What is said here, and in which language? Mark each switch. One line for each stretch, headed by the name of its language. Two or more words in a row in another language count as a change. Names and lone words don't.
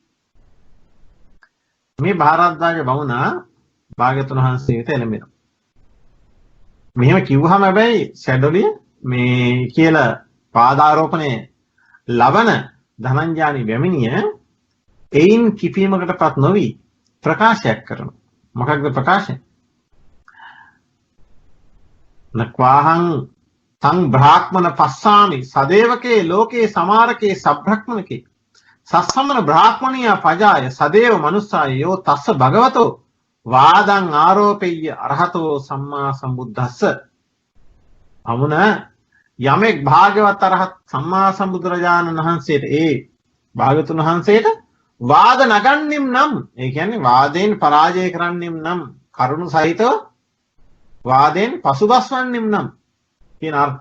Sinhala: මේ භාරද්වාජ බමුණා භාගතුන් වහන්සේට එළඹෙනවා. මෙහෙම කිව්වහම හැබැයි සැඬොලිය මේ කියලා පාදාරෝපණය ලබන ධනංජානි බැමිණිය එයින් කිපීමකටපත් නොවි ප්‍රකාශයක් කරනවා. මොකක්ද ප්‍රකාශය?
Pali: නක්වාහං තං බ්‍රාහ්මණ පස්සාමි සදේවකේ ලෝකේ සමාරකේ සබ්‍රහ්මණකේ සස්සමන බ්‍රාහ්මණියා පජාය සදේව මනුස්සාය යෝ තස්ස භගවතෝ වාදං ආරෝපෙය්‍ය අරහතෝ සම්මා සම්බුද්දස්ස.
Sinhala: අමුණ යමෙක් භාගවත් අරහත් සම්මා සම්බුදුරජාණන් වහන්සේට ඒ භාගතුන් වහන්සේට වාද නගන්නෙම් නම්, ඒ කියන්නේ වාදයෙන් පරාජය කරන්නෙම් නම්, කරුණු සහිතව වාදයෙන් පසුබස්වන්නෙම් නම් කියන අර්ථය.